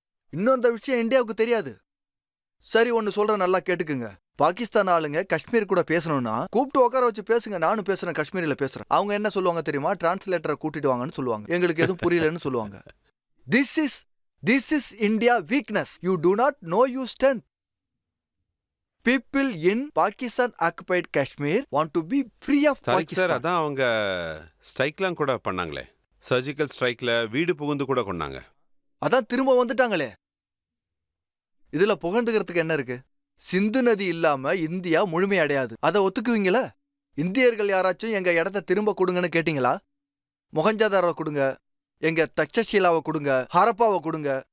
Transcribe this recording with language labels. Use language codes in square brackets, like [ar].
[ta] இன்னும் அந்த விஷயம் இந்தியாவுக்கு தெரியாது. சரி, ஒன்னு சொல்ற, நல்லா கேட்டுக்குங்க. பாகிஸ்தான் ஆளுங்க காஷ்மீர் கூட பேசணும்னா கூப்பிட்டு உட்கார வச்சு பேசுங்க. நானும் பேசுறேன், காஷ்மீரில பேசுறேன். அவங்க என்ன சொல்லுவாங்க தெரியுமா? டிரான்ஸ்லேட்டரை கூட்டிட்டு வாங்கன்னு சொல்லுவாங்க. எங்களுக்கு எதுவும் புரியலன்னு சொல்லுவாங்க. [en] This is India weakness. You do not know your strength. People in Pakistan occupied Kashmir want to be free of Pakistan. [ta] Sir, அதான் அவங்க ஸ்ட்ரைக்லாம் கூட பண்ணாங்களே. சர்ஜிக்கல் ஸ்ட்ரைக்ல வீடு புகுந்து கூட கொண்டாங்க. அதான் திரும்ப வந்துட்டாங்களே. இதுல புகழ்ந்துக்கிறதுக்கு என்ன இருக்கு? சிந்து நதி இல்லாம இந்தியா முழுமையடையாது. அதை ஒத்துக்குவீங்களா? இந்தியர்கள் யாராச்சும் எங்க இடத்த திரும்ப கொடுங்கன்னு கேட்டீங்களா? மொஹஞ்சதாரோ கொடுங்க, எங்க தக்ஷஷீலாவை கொடுங்க, ஹரப்பாவை கொடுங்க.